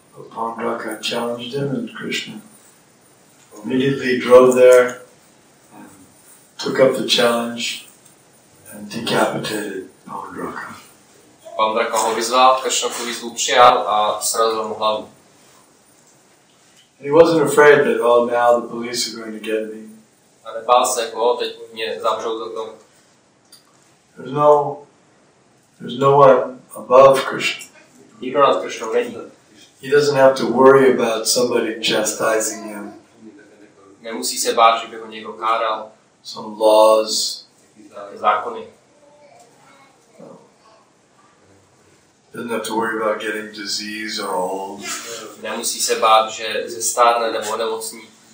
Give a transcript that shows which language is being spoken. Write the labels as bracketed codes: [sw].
[en] Pandraka challenged him and Krishna immediately drove there and took up the challenge and decapitated Pandraka. [cs] Pandraka ho vyzval, Krishna tu výzvu přijal a srazil mu hlavu. [en] And he wasn't afraid that, oh, now the police are going to get me. [cs] A nebál se, jako, teď mě zavřou za to. [en] There's no one above Krishna. [cs] Nikdo nad Krishnou není. [en] He doesn't have to worry about somebody chastising him. [cs] Nemusí se bát, že by ho někdo káral. [en] Some laws. [cs] Zákony. [en] Doesn't have to worry about getting disease or old. [cs] Nemusí se bát, že zestárne nebo onemocní.